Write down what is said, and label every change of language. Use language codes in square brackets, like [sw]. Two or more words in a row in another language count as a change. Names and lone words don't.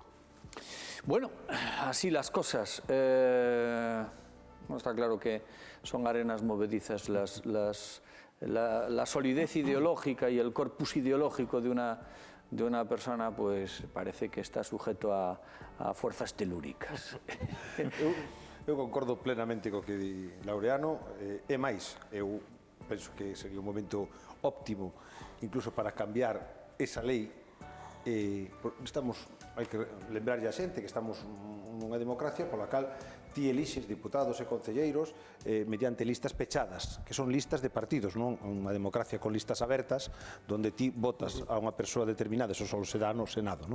[es] Bueno, así las cosas. Está claro que son arenas movedizas la solidez ideológica y el corpus ideológico de una persona, pues parece que está sujeto a fuerzas telúricas. [gl] Eu concordo plenamente co que di Laureano, e máis, eu penso que sería un momento óptimo incluso para cambiar esa lei. Hai que lembrarlle a xente que estamos nunha democracia pola cal ti elixes diputados e concelleiros mediante listas pechadas, que son listas de partidos, non unha democracia con listas abertas, donde ti votas a unha persoa determinada, eso só será no Senado, non?